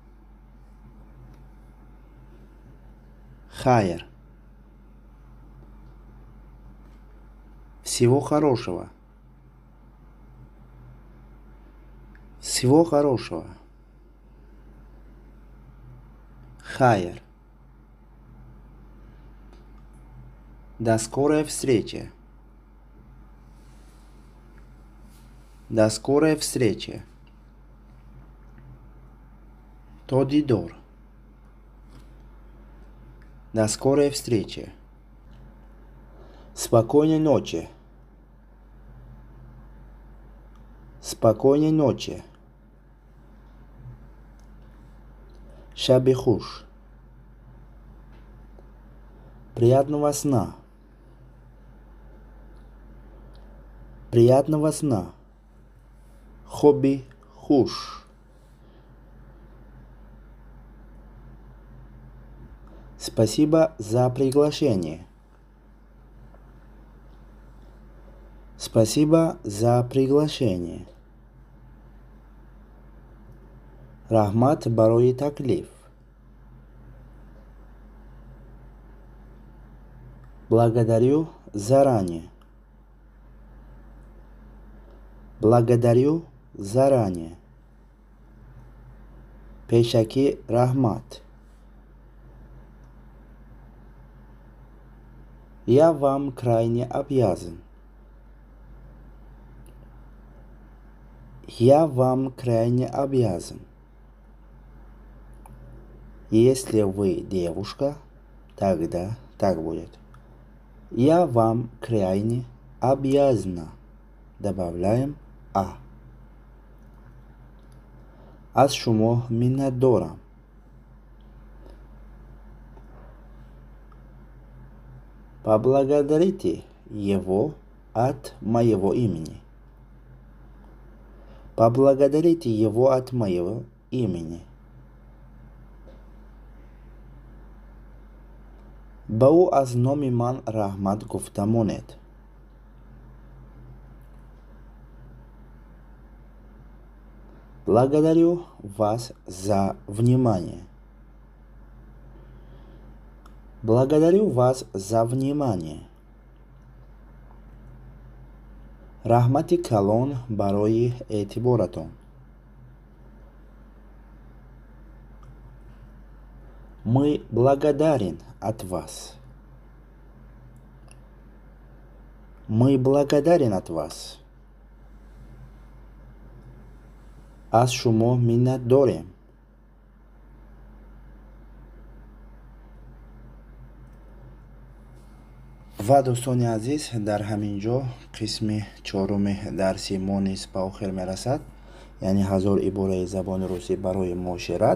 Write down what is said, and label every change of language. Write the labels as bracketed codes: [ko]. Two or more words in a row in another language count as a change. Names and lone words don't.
[tg] Хайр. [ru] Всего хорошего. Всего хорошего. [tg] Хайр. [ru] До скорой встречи. До скорой встречи. [tg] То дидор. [ru] До скорой встречи. Спокойной ночи. Спокойной ночи. [tg] Шаби хуш. [ru] Приятного сна. Приятного сна. [tg] Хоби хуш. [ru] Спасибо за приглашение. Спасибо за приглашение. [tg] Рахмат барои таклиф. [ru] Благодарю заранее. Благодарю заранее. [tg] Пешаки рахмат. [ru] Я вам крайне обязан. Я вам крайне обязан. Если вы девушка, тогда так будет. Я вам крайне обязана. Добавляем а. [tg] Аз шумо миннатдорам. [ru] Поблагодарите его от моего имени. Поблагодарите его от моего имени. [tg] ба ӯ аз номи ман раҳмат гуфта монед. [ru] Благодарю вас за внимание. Благодарю вас за внимание. [tg] Раҳмати калон барои эътиборатон. [ru] Мы благодарен от вас. Мы благодарен от вас. [tg] Аз шумо миннатдорем. ва дӯстони азиз, дар ҳамин ҷо қисми чоруми дарси мо низ ба охир мерасад, яъне 1000 ибораи забони русӣ барои муошират.